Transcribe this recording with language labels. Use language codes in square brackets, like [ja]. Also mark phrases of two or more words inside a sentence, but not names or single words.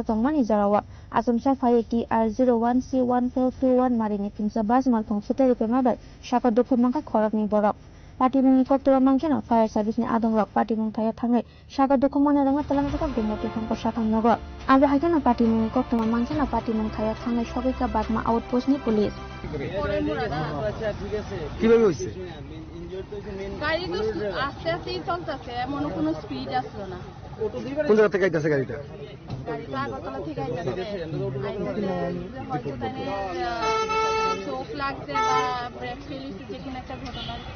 [trp] tongmani jarawa assamsa phai TR01C1421 marini khungsa bas malkhung thutai repemabai saka dukhumaka khorokni borok pati mungi koktora mangkheno [en] fire service [trp] ni adong rok pati mung thaya thangai saka dukhumana rang talangjaka gumoti hangkor sakhamnago amra haikena pati mungi koktoma mangkheno pati mung thaya thangai Sogika Bagma outpost ni police [bn] কিভাবে হইছে? গাড়ি তো আস্তে আস্তেই চলতেছে, এমন কোনো স্পিড আসলো না। কোন জায়গা থেকে আইতাছে গাড়িটা? গাড়িটা আগরতলা থেকে আইতাছে, হয়তো তাহলে চোখ লাগছে বা ব্রেক ফেল হয়েছে, যে কোনো একটা ঘটনা।